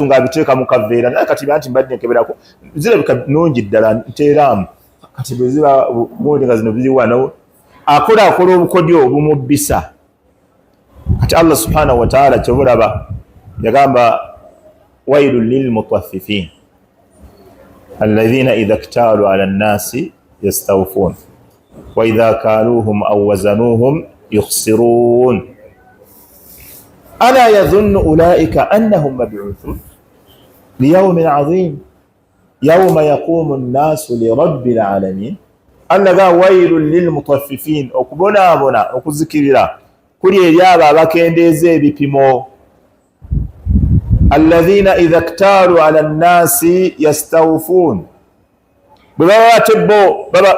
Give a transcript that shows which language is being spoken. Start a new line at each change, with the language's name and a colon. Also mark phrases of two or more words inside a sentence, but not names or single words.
Ganda: ng'abiteeka mu kaveera naye kati banti mbadde nkeberako zirabika nungi ddala nteeraamu kati bwe ziba bundi nga zino biri wano akola obukodyo obumubbisa kati
Arabic: الله سبحانه وتعالى
Ganda: kyobulaba yagamba
Arabic: ويل للمطففين الذين إذا اكتالوا على الناس يستوفون وإذا كالوهم أو وزنوهم يخسرون ألا يظن أولئك أنهم مبعوثون ليوم عظيم يوم يقوم الناس لرب العالمين annaga ويل للمطففين
Ganda: okubonaabona okuzikirira kuli eri abo abakendeeza ebipimo
Arabic: الذين إذا اكتالوا على الناس يستوفون
Ganda: bwe baba ate bo